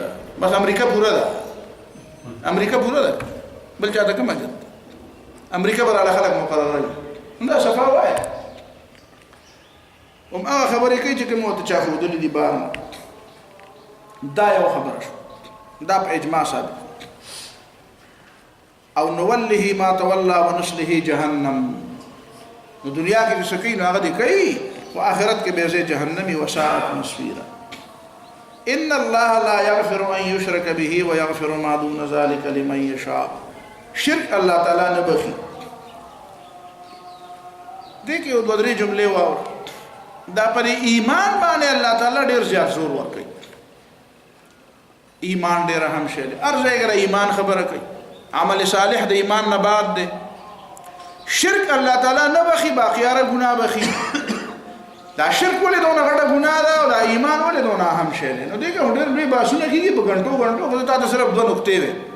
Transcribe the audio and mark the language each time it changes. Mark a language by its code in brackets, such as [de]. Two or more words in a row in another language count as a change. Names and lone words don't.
[ps] بس امریکا پوره ده، امریکا پوره ده، بل چا ته کوم حاجت؟ امریکا به راله خلک مقرروي. دا صفا وایه. هماغه خبرې کوي چې کوم ورته چا ښودلي دي بار نه. دا یو خبره شو، دا په اجماع ثابت. [ar] او نوله ما تولى ونصله جهنم. [ps] نو دنیا کې چې کوي نو هغه دې کوي، خو آخرت کې به یې جهنمي [ar] وساءت مصيرا. ان الله لا يغفر ان يشرك به ويغفر ما دون ذلك لمن يشاء. [ps] شرک الله تعالی نه بخي. دې کې یو دوه درې جملې واورئ. دا پر ایمان باندې الله تعالی ډیر زیات زور ورکوي ایمان ډیر اهم شی دی هر ځای کې ایمان خبره کوي عمل صالح د ایمان نه بعد دی شرک الله تعالی نه بخي باقیاره ګناه بخي دا شرک ولې دونه غټه ګناه ده او دا ایمان ولې دونه اهم شی دی نو دغه ډېر لوی باسونه کیږي په غنټو خو ته صرف دوه نقطې وي